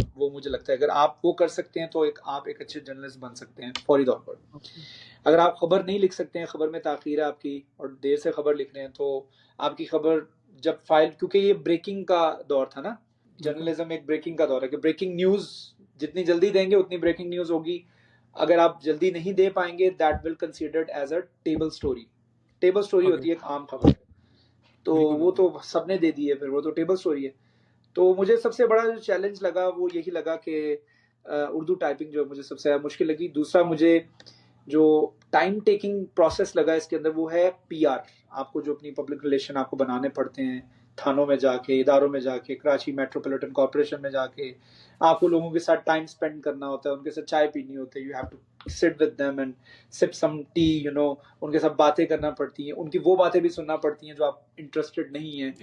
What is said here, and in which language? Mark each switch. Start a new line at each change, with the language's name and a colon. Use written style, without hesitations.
Urdu: وہ مجھے لگتا ہے اگر آپ وہ کر سکتے ہیں تو آپ ایک اچھے جرنلسٹ بن سکتے ہیں فوری طور پر.
English: Okay.
Urdu: اگر آپ خبر نہیں لکھ سکتے ہیں، خبر میں تاخیر ہے آپ کی اور دیر سے خبر لکھ رہے ہیں، تو آپ کی خبر جب فائل، کیونکہ یہ بریکنگ کا دور تھا نا، بالکل جرنلزم ایک بریکنگ کا دور ہے کہ بریکنگ نیوز جتنی جلدی دیں گے اتنی بریکنگ نیوز ہوگی. اگر آپ جلدی نہیں دے پائیں گے
English: That will considered as a table story. Table story okay
Urdu: ہوتی ہے ایک عام خبر، تو بالکل وہ بالکل تو سب نے دے دی ہے، پھر وہ تو ٹیبل سٹوری ہے. تو مجھے سب سے بڑا جو چیلنج لگا وہ یہی لگا کہ اردو ٹائپنگ جو مجھے سب سے زیادہ مشکل لگی. دوسرا مجھے جو ٹائم ٹیکنگ پروسیس لگا اس کے اندر وہ ہے پی آر. آپ کو جو اپنی پبلک ریلیشن آپ کو بنانے پڑتے ہیں تھانوں میں جا کے، اداروں میں جا کے، کراچی میٹروپولیٹن کارپوریشن میں جا کے آپ کو لوگوں کے ساتھ ٹائم اسپینڈ کرنا ہوتا ہے، ان کے ساتھ چائے پینی ہوتی ہے.
English: you have to sit with them and sip some tea,
Urdu: ان کے ساتھ باتیں کرنا پڑتی ہیں، ان کی وہ باتیں بھی سننا پڑتی ہیں جو آپ انٹرسٹڈ نہیں ہیں.